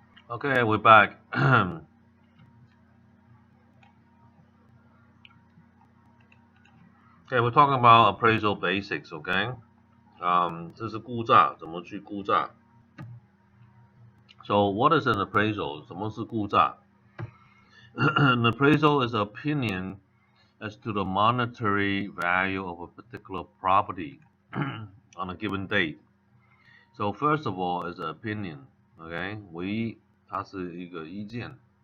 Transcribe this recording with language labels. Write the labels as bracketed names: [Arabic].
[English] Okay, we're back. Okay, we're talking about appraisal basics. [Chinese] Okay, 这是估价，怎么去估价？ [English] So what is an appraisal? [Chinese] 什么是估价？ [English] An appraisal is an opinion as to the monetary value of a particular property on a given date. So first of all, is an opinion. [Chinese] Okay, 它是一个意见。